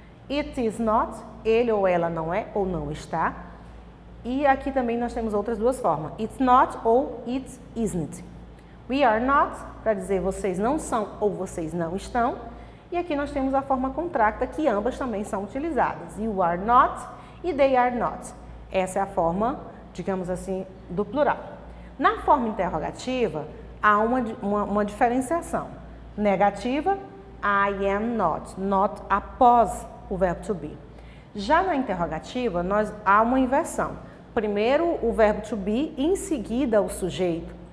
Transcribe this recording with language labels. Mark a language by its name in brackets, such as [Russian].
[English] It is not, [Portuguese] ele ou ela não é ou não está. E aqui também nós temos outras duas formas. [English] It's not [Portuguese] ou [English] it isn't. We are not, [Portuguese] para dizer vocês não são ou vocês não estão. E aqui nós temos a forma contracta, que ambas também são utilizadas. [English] You are not e they are not. [Portuguese] Essa é a forma, digamos assim, do plural. Na forma interrogativa, há uma diferenciação. Negativa, [English] I am not. [Portuguese] Not após o verbo to be. Já na interrogativa, há uma inversão. Primeiro o verbo to be e em seguida o sujeito.